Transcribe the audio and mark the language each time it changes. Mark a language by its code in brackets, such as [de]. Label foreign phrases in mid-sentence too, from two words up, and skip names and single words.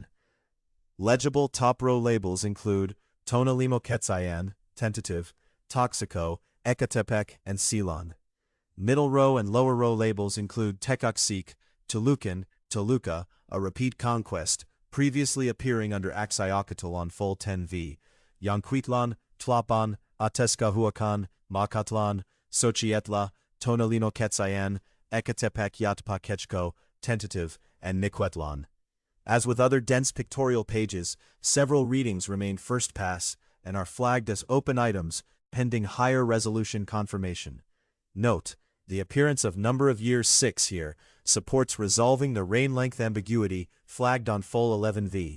[en] Legible top-row labels include Tlatelolco, tentative, Toxico, Ecatepec, and Ceylon. Middle row and lower row labels include Tecoxic, Tolucan, Toluca, a repeat conquest, previously appearing under Axayacatl on full 10V, Yanquitlan, Tlapan, Atezcahuacan, Macatlan, Xochietla, Tonalinoquetzayan, Ecatepec Yatpakechco, tentative, and Niquetlan. As with other dense pictorial pages, several readings remain first pass and are flagged as open items pending higher resolution confirmation. Note, the appearance of number of years 6 here supports resolving the reign length ambiguity flagged on full 11V.